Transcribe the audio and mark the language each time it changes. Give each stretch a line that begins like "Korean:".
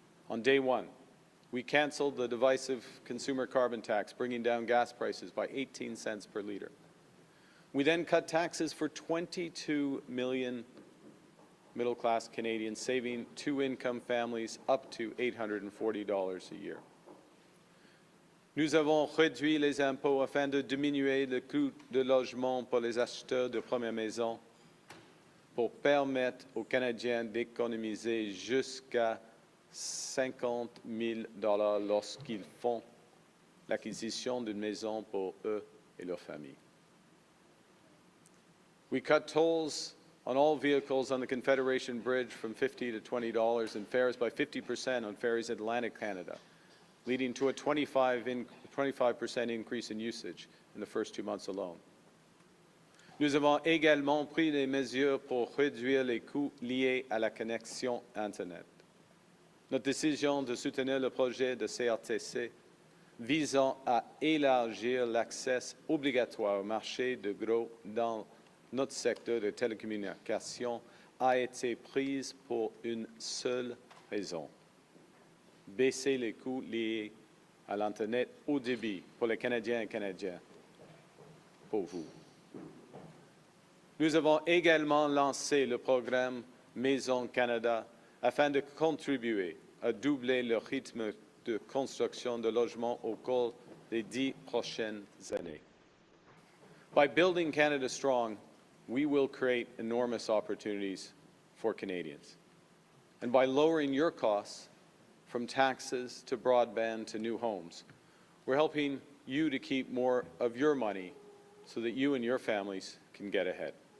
English: On day one, we canceled the divisive consumer carbon tax, bringing down gas prices by 18 cents per litre. We then cut taxes for 22 million middle-class Canadians, saving two-income families up to $840 a year.
French: Nous avons réduit les impôts afin de diminuer le coût de logement pour les acheteurs de première maison, pour permettre aux Canadiens d'économiser jusqu'à $50 000 lorsqu'ils font l'acquisition d'une maison pour eux et leur famille.
English: We cut tolls on all vehicles on the Confederation Bridge from $50 to $20 and fares by 50% on ferries in Atlantic Canada, leading to a 25% increase in usage in the first 2 months alone.
French: Nous avons également pris des mesures pour réduire les coûts liés à la connexion Internet. Notre décision de soutenir le projet de CRTC visant à élargir l'accès obligatoire au marché de gros dans notre secteur de télécommunications a été prise pour une seule raison: baisser les coûts liés à l'Internet haut débit pour les Canadiens et Canadiennes, pour vous. Nous avons également lancé le programme Maison Canada afin de contribuer à doubler le rythme de construction de logements au cours des 10 prochaines années.
English: By building Canada strong, we will create enormous opportunities for Canadians. And by lowering your costs, from taxes to broadband to new homes, we're helping you to keep more of your money so that you and your families can get ahead.